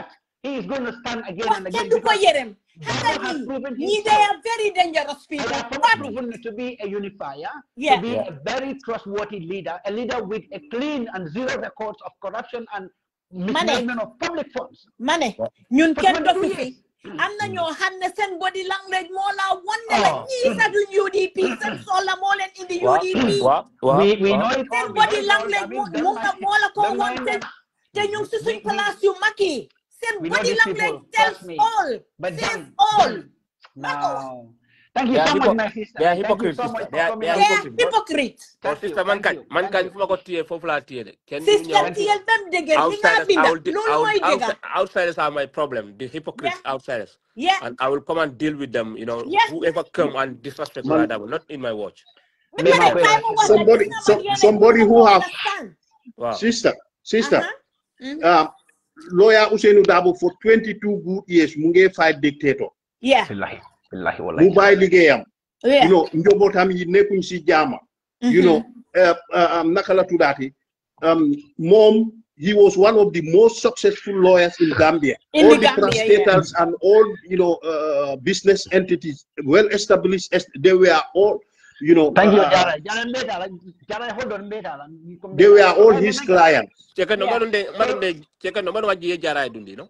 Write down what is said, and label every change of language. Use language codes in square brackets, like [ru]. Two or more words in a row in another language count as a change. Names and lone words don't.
[en] He is going to stand again and again. They are very dangerous people. Proven to be a unifier, to be a very trustworthy leader, a leader with a clean and zero records of corruption and mismanagement of public funds. Money. [wo] Ñun kenn dofu fi. Am na ñoo xam ne seen [en] body language [wo] moo la wan ne la ñii sax duñ UDP seen soxla moo leen indi UDP. [en] We know it. [wo] Seen [en] body language [wo] moo la ko wan te ñu ngi si suñ place yu mag yi. [en] Seen body language tells all. Says all. Now, thank you so much, my sister. They are hypocrites. They are hypocrites. [wo] Oh, sister, man can fu ma ko téye foofu laa téye de. Sister, téyel bam dëgër li nga binda loolu mooy dëgg. [en] Outsiders are my problem. The hypocrites outsiders. And I will come and deal with them. You know, whoever come and disrespect Darboe, not in my watch. Somebody who have sister. Lawyer Ousainou Darboe for 22 good years [wo] mu ngi [en] fight dictator. [wo] Mu bàyyi liggéeyam. [en] You know, [wo] njobootam yi nekkuñ si jaama. [en] You know, [wo] naka la tuddaati. Moom, [en] he was one of the most successful lawyers in Gambia. All the parastatals and all, you know, business entities, well established, they were all you know, thank you, Jara. Jara, hold on, they were all his clients. Check no man check no man what Jara dundi, no?